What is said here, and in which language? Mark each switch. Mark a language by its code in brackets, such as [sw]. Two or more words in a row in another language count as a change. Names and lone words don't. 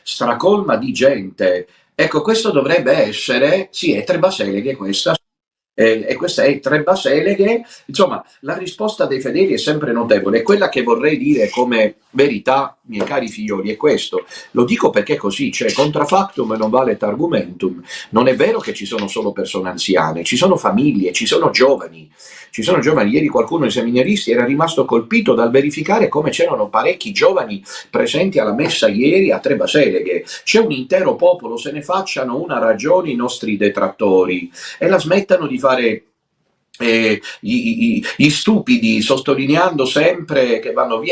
[it] Ecco, questo dovrebbe essere, sì, è Trebaseleghe questa, e questa è Trebaseleghe. Insomma, la risposta dei fedeli è sempre notevole, e quella che vorrei dire come verità, miei cari figlioli, è questo. Lo dico perché così, cioè [la] contra factum non vale argumentum. [it] Non è vero che ci sono solo persone anziane, ci sono famiglie, ci sono giovani. Ieri qualcuno dei seminaristi era rimasto colpito dal verificare come c'erano parecchi giovani presenti alla messa ieri a Trebaseleghe. C'è un intero popolo, se ne facciano una ragione i nostri detrattori e la smettano di fare gli stupidi, sottolineando sempre che vanno via.